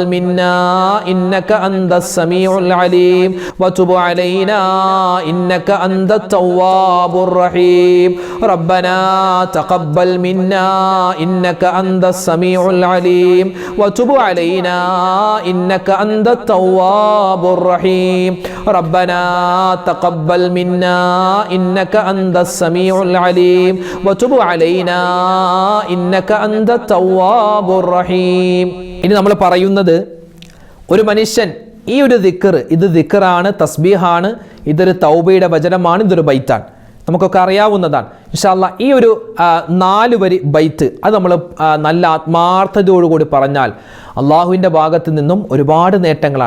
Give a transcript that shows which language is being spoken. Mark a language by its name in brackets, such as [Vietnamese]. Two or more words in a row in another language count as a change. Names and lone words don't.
[Arabic] منا إنك أنت السميع العليم وتب علينا إنك أنت التواب الرحيم ربنا تقبل منا إنك أنت السميع العليم وتب علينا إنك أنت التواب الرحيم ربنا تقبل منا إنك أنت السميع العليم وتب علينا إنك أنت التواب الرحيم [Malayalam] ഇനി നമ്മൾ പറയുന്നത് ഒരു മനുഷ്യൻ ഈ ഒരു ദിക്ർ, ഇത് ദിക്റാണ്, തസ്ബീഹാണ്, ഇതൊരു തൗബയുടെ വചനമാണ്, ഇതൊരു ബൈത്താണ്, നമുക്കൊക്കെ അറിയാവുന്നതാണ്. [Arabic] إن شاء الله [Malayalam] ഈ ഒരു 4 വരി ബൈത്ത് അത് നമ്മൾ നല്ല ആത്മാർത്ഥതയോടുകൂടി പറഞ്ഞാൽ അള്ളാഹുവിൻ്റെ ഭാഗത്ത് നിന്നും ഒരുപാട് നേട്ടങ്ങളാണ്.